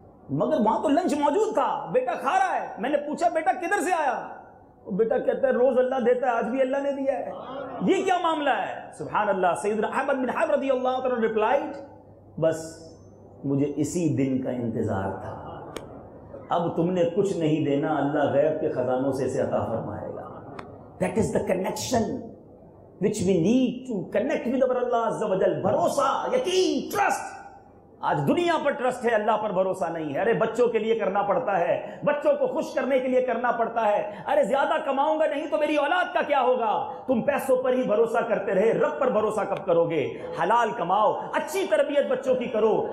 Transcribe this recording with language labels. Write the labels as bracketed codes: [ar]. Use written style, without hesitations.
[ur] مگر وہاں تو لنچ موجود تھا، بیٹا کھا رہا ہے. میں نے پوچھا بیٹا کدھر سے آیا؟ وہ بیٹا کہتا ہے روز اللہ دیتا ہے، آج بھی اللہ نے دیا ہے. یہ کیا معاملہ ہے؟ سبحان اللہ. سیدنا احمد بن حرب رضی اللہ عنہ ریپلائڈ، بس مجھے اسی دن کا انتظار تھا. اب تم نے کچھ نہیں دینا، اللہ غیب کے خزانوں سے اسے عطا فرمائے گا. [en] That is the connection which we need to connect with our Allah Azza wa Jal. [ur] بھروسہ، یقین، ٹرسٹ. آج دنیا پر ٹرسٹ ہے، اللہ پر بھروسہ نہیں ہے. ارے بچوں کے لیے کرنا پڑتا ہے، بچوں کو خوش کرنے کے لیے کرنا پڑتا ہے. ارے زیادہ کماؤں گا نہیں تو میری اولاد کا کیا ہوگا؟ تم پیسوں پر ہی بھروسہ کرتے رہے، رب پر بھروسہ کب کرو گے؟ حلال کماؤ، اچھی تربیت بچوں کی کرو.